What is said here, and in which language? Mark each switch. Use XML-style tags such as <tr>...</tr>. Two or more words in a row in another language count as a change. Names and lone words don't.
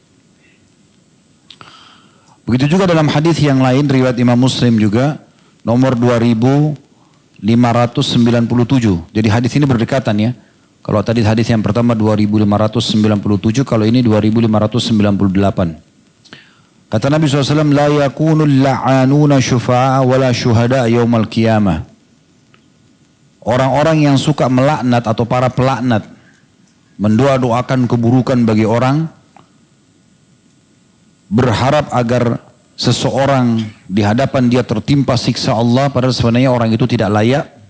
<id>Begitu juga dalam hadis yang lain riwayat Imam Muslim juga nomor 2597. Jadi hadis ini berdekatan ya. Kalau tadi hadis yang pertama 2597, kalau ini 2598. Kata Nabi SAW,</id> <ar>لا يكون اللعانون شفعاء ولا شهداء يوم القيامة.</ar> <id>Orang-orang yang suka melaknat atau para pelaknat, mendoa-doakan keburukan bagi orang, berharap agar seseorang di hadapan dia tertimpa siksa Allah, padahal sebenarnya orang itu tidak layak.</id>